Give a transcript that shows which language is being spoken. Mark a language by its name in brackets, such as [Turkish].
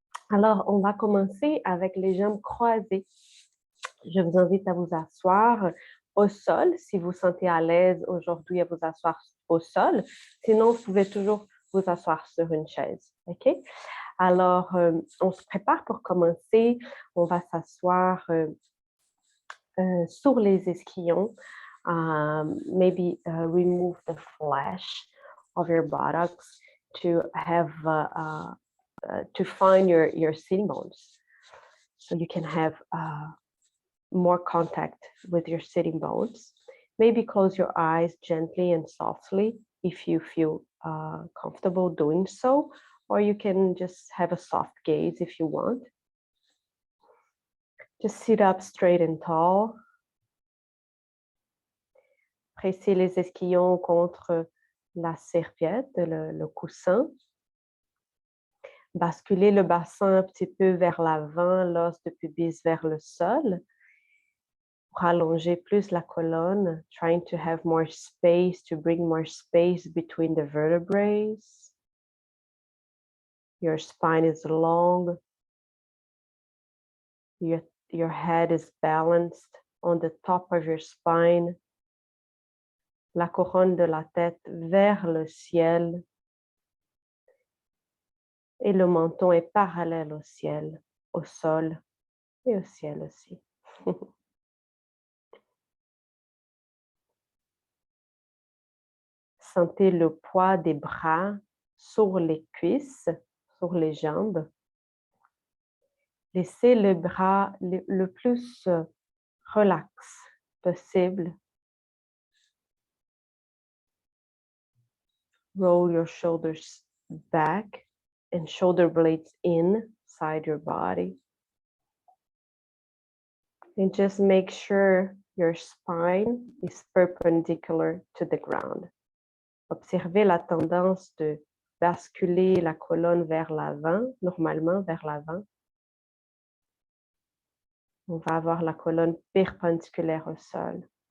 [French] Alors, on va commencer avec les jambes croisées. Je vous invite à vous asseoir au sol, si vous sentez à l'aise aujourd'hui à vous asseoir au sol. Sinon, vous pouvez toujours vous asseoir sur une chaise. OK? Alors, on se prépare pour commencer. On va s'asseoir sur les ischions. [English] Maybe remove the flesh of your buttocks to have to find your sitting bones. So you can have more contact with your sitting bones. Maybe close your eyes gently and softly if you feel comfortable doing so, or you can just have a soft gaze if you want. Just sit up straight and tall. [French] Pressez les ischions contre la serviette, le coussin. Basculez le bassin un petit peu vers l'avant, l'os de pubis vers le sol. Rallonger plus la colonne, [English] trying to have more space, to bring more space between the vertebrae. Your spine is long. Your head is balanced on the top of your spine. [French] La couronne de la tête vers le ciel. Et le menton est parallèle au ciel, au sol et au ciel aussi. Sentez le poids des bras sur les cuisses, sur les jambes. Laissez le bras le plus relax possible. [English] Roll your shoulders back and shoulder blades inside your body. And just make sure your spine is perpendicular to the ground. [French] Observez la tendance de basculer la colonne vers l'avant, normalement vers l'avant. On va avoir la colonne perpendiculaire au sol.